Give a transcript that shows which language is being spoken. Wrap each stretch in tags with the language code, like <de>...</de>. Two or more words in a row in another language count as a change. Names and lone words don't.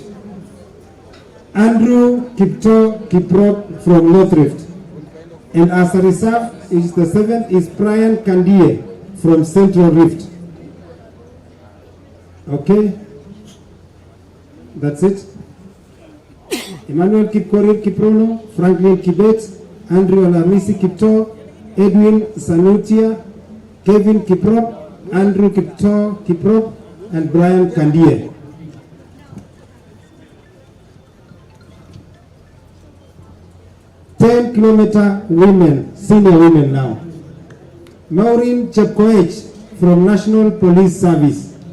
<en>Andrew Kiprop from North Rift. And as a reserve, is the 7th is Brian Kandie from Central Rift. Okay, that's it. Emmanuel Kiprono, Franklin Kibet, Andrew Alamisi Kipto, Edwin Sanutia, Kevin Kiprop, Andrew Kiprop, and Brian Kandie. Kilometer women, senior women now. Maureen Chepkoech from National Police Service.</en>